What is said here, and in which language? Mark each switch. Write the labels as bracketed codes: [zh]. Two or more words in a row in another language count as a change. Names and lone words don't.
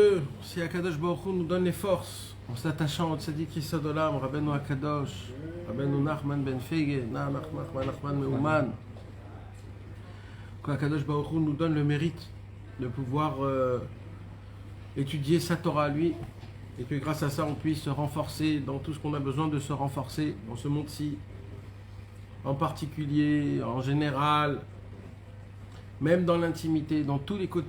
[fr] mieux si [he] הקדוש ברוך הוא [fr] nous donne les forces en s'attachant au [he] צדיק יסוד עולם, רבינו הקדוש, [fr] Rabbeinu Nachman Ben Fege, Nachman Meuman. Qu' [he] הקדוש ברוך הוא [fr] nous donne le mérite de pouvoir étudier sa Torah à lui, et que grâce à ça on puisse se renforcer dans tout ce qu'on a besoin de se renforcer dans ce monde-ci, en particulier, en général, même dans l'intimité, dans tous les côtés.